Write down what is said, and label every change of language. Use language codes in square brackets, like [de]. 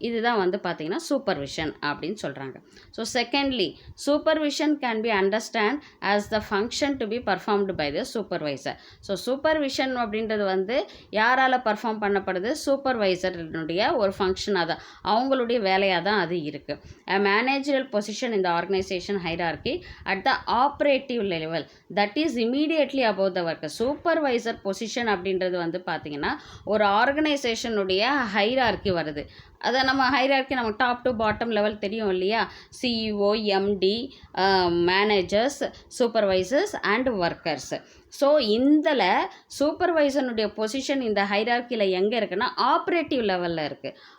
[ta] இதுதான் வந்து பார்த்திங்கன்னா சூப்பர்விஷன் அப்படின்னு சொல்கிறாங்க. [en] So secondly, supervision can be understand as the function to be performed by the supervisor. [ta] So supervision அப்படின்றது வந்து யாரால் பர்ஃபார்ம் பண்ணப்படுது? சூப்பர்வைசருடைய ஒரு ஃபங்க்ஷனாக தான், அவங்களுடைய வேலையாக தான் அது இருக்குது. [en] A managerial position in the organization hierarchy at the operative level that is immediately above the worker. [ta] Supervisor position அப்படின்றது வந்து பார்த்திங்கன்னா ஒரு ஆர்கனைசேஷனுடைய ஹைரார்கி வருது. அதை நம்ம ஹைரார்கி நமக்கு டாப் டு பாட்டம் லெவல் தெரியும் இல்லையா? CEO, empty, managers, supervisors and workers. So இதில் சூப்பர்வைசனுடைய பொசிஷன் இந்த ஹைரார்க்கியில் எங்கே இருக்குன்னா ஆப்ரேட்டிவ் லெவலில் இருக்குது.